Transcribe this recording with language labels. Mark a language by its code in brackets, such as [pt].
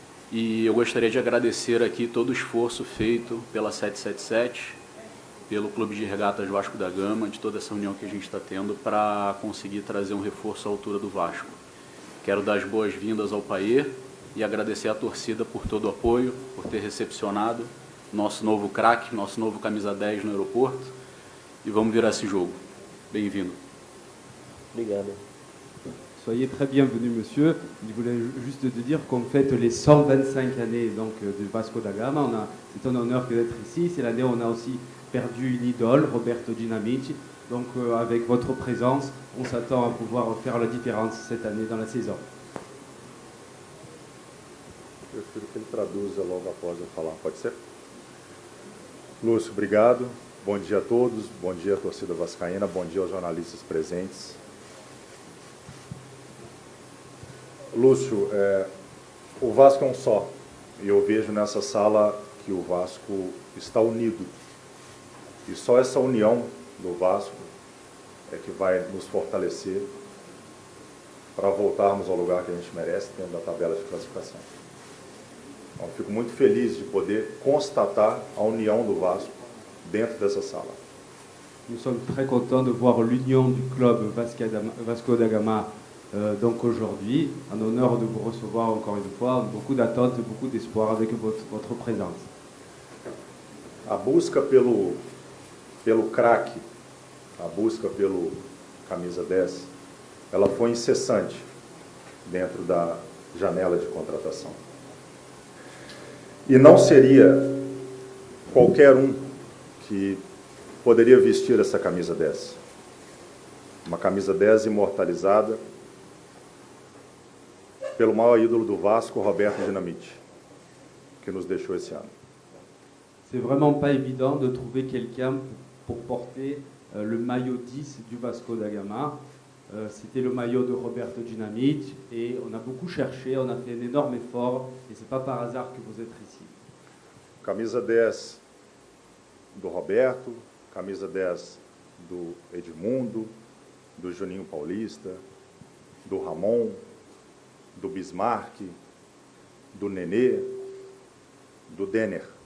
[pt] E eu gostaria de agradecer aqui todo o esforço feito pela 777, pelo Clube de Regatas Vasco da Gama, de toda essa união que a gente está tendo para conseguir trazer um reforço à altura do Vasco. Quero dar as boas-vindas ao Payet e agradecer à torcida por todo o apoio, por ter recepcionado nosso novo craque, nosso novo camisa 10 no aeroporto. E vamos virar esse jogo. Bem-vindo. Obrigado. [fr] Soyez très bienvenue, monsieur. Je voulais juste te dire qu'on fête les 125 années donc, du Vasco da Gama. C'est un honneur d'être ici. C'est l'année où on a aussi perdu une idole, Roberto Dinamite. Donc avec votre présence, on s'attend à pouvoir faire la différence cette année dans la saison. [pt] Eu prefiro que ele traduza logo após eu falar, pode ser? Lúcio, obrigado. Bom dia a todos, bom dia à torcida vascaína, bom dia aos jornalistas presentes. Lúcio, o Vasco é um só, e eu vejo nessa sala que o Vasco está unido. E só essa união do Vasco é que vai nos fortalecer para voltarmos ao lugar que a gente merece dentro da tabela de classificação. Então, fico muito feliz de poder constatar a união do Vasco dentro dessa sala. [fr] Nous sommes très contents de voir l'union du club Vasco da Gama donc aujourd'hui, en honneur de vous recevoir encore une fois, beaucoup d'attentes, beaucoup d'espoir avec votre présence. [pt] A busca pelo craque, a busca pelo camisa 10, ela foi incessante dentro da janela de contratação. E não seria qualquer um que poderia vestir essa camisa 10. Uma camisa 10 imortalizada pelo maior ídolo do Vasco, Roberto Dinamite, que nos deixou esse ano. [fr] C'est vraiment pas évident de trouver quelqu'un pour porter le maillot 10 du Vasco da Gama. C'était le maillot de Roberto Dinamite et on a beaucoup cherché, on a fait un énorme effort et c'est pas par hasard que vous êtes ici. [pt] Camisa 10 do Roberto, camisa 10 do Edmundo, do Juninho Paulista, do Ramon, do Bismarck, do Nenê, do Denner.